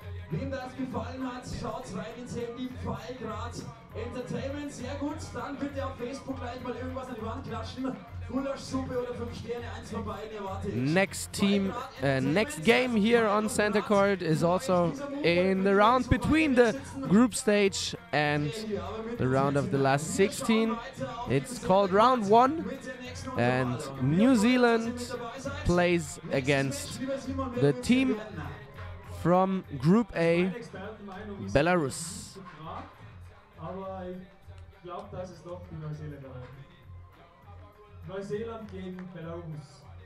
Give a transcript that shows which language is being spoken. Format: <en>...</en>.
<de>Wem das gefallen hat, schaut rein ins Handy, Pfeilgrad Entertainment, sehr gut. Dann bitte auf Facebook gleich mal irgendwas an die Wand klatschen. Gulaschsuppe oder 5 Sterne, eins von beiden erwarte ich.</de> <en>Next game here on center court is also in the round between the group stage and the round of the last 16. It's called round 1, and New Zealand plays against the team from Group A, Belarus.</en> <de>Aber ich glaube, dass es doch die Neuseeländer werden. Neuseeland gegen Belarus.</de>